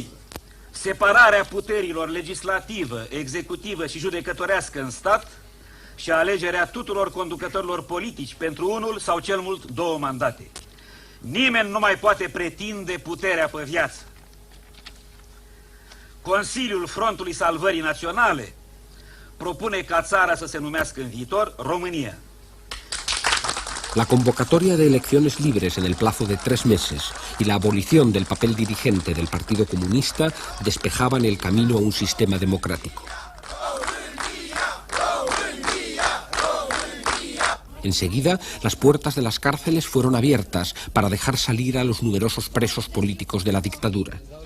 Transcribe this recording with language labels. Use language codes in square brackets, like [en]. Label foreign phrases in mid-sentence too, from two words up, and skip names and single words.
[ro] Separarea puterilor legislativă, executivă și judecătorească în stat și alegerea tuturor conducătorilor politici pentru unul sau cel mult 2 mandate. Nimeni nu mai poate pretinde puterea pe viață. Consiliul Frontului Salvării Naționale propune ca țara să se numească în viitor România. [es] La convocatoria de elecciones libres en el plazo de 3 meses y la abolición del papel dirigente del Partido Comunista despejaban el camino a un sistema democrático. Enseguida, las puertas de las cárceles fueron abiertas para dejar salir a los numerosos presos políticos de la dictadura.